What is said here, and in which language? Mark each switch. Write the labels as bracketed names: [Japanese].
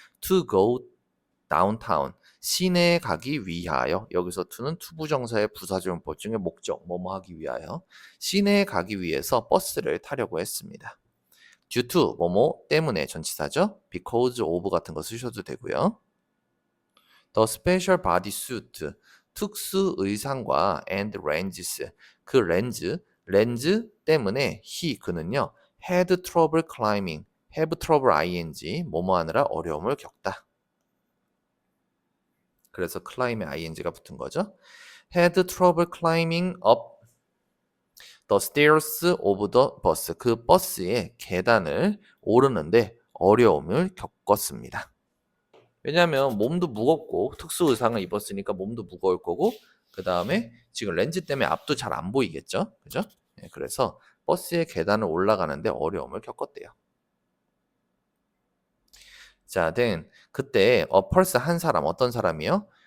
[English] To go downtown, [Korean] 시내에 가기 위하여. 여기서 to는 투부정사의 부사조용법 중에 목적, 뭐뭐 하기 위하여. 시내에 가기 위해서 버스를 타려고 했습니다. due to, 뭐뭐 때문에 전치사죠. because of 같은 거 쓰셔도 되고요. [English] The special bodysuit, 특수 의상과 and lenses, [Korean] 그 렌즈 때문에 그는요, [English] had trouble climbing, have trouble ing, 뭐뭐 하느라 어려움을 겪다. [Korean] 그래서 climb에 ing가 붙은 거죠. [English] had trouble climbing up the stairs of the bus, [Korean] 그 버스의 계단을 오르는데 어려움을 겪었습니다. 왜냐하면 몸도 무겁고 특수 의상을 입었으니까 몸도 무거울 거고 그 다음에 지금 렌즈 때문에 앞도 잘 안 보이겠죠, 그죠? 네, 그래서 버스의 계단을 올라가는데 어려움을 겪었대요. 자, then 그때 a person 한 사람 어떤 사람이요?